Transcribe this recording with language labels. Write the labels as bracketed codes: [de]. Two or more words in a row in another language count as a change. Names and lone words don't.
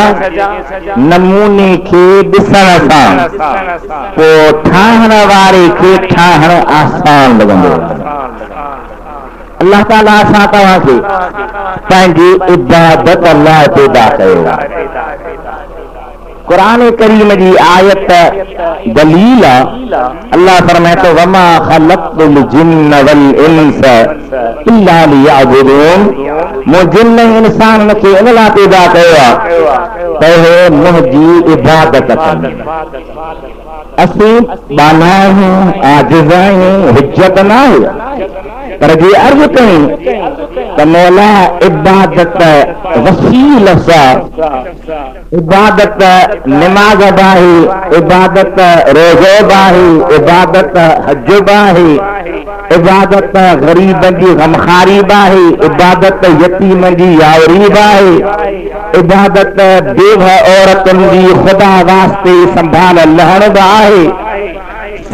[sd] नमूने खे ॾिसण सां पोइ ठाहण वारे खे ठाहण आसान लॻंदो। अल्लाह ताला असां तव्हांखे पंहिंजी इबादत लाइ पैदा कयो। कुरान करीम जी आयत दलील अल्लाह फरमाए तो [ar] وما خلقت الجن والإنس إلا ليعبدون. [sd] मो जिन्न इंसान खे इन लाइ पैदा कयो आहे त हे मुंहिंजी इबादत कनि। असीं बाना आहियूं, आजिज़ आहियूं, हुज्जत न आहे, पर जे अर्ज़ कयूं त मौला इबादत वसील सां, इबादत निमाज़ बि आहे, इबादत रोज़ो बि आहे, इबादत हज बि आहे, इबादत ग़रीबनि जी गमखारी बि आहे, इबादत यतीमनि जी यावरी बि आहे, इबादत बेव औरतुनि जी ख़ुदा वास्ते संभाल लहण बि आहे।